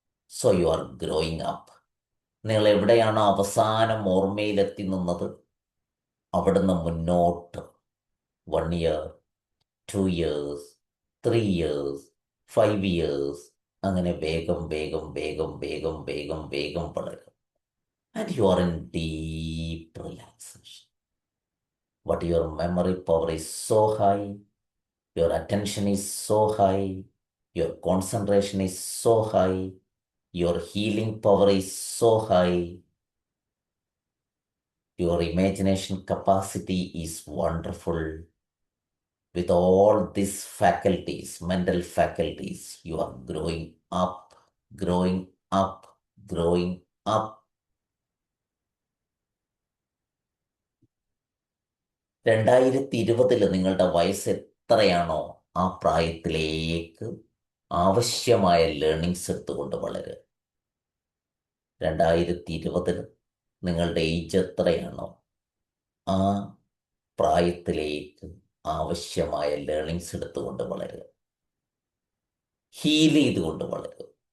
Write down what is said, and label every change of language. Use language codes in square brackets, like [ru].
[en] So you are growing up. [ml] നിങ്ങൾ എവിടെയാണ് അവസാനം ഓർമ്മയിലെത്തി നിന്നത്, അവിടുന്ന് മുന്നോട്ട് 1 ഇയർ, 2 ഇയേഴ്സ്, 3 ഇയേഴ്സ്, 5 ഇയേഴ്സ്, അങ്ങനെ വേഗം വേഗം വേഗം വേഗം വേഗം വേഗം വളരും. [en] And you are in deep relaxation. But your memory power is so high, your attention is so high, your concentration is so high, your healing power is so high, your imagination capacity is wonderful. With all these faculties, mental faculties, you are growing up, growing up, growing up. [ml] 2020 നിങ്ങളുടെ വയസ്സ് എത്രയാണോ ആ പ്രായത്തിലേക്ക് ആവശ്യമായ learnings എടുത്തുകൊണ്ട് വളരുക. 2020 നിങ്ങളുടെ age എത്രയാണോ ആ പ്രായത്തിലേക്ക് ആവശ്യമായ ലേണിങ്സ് എടുത്തുകൊണ്ട് വളരുക, ഹീൽ ചെയ്തുകൊണ്ട് വളരുക.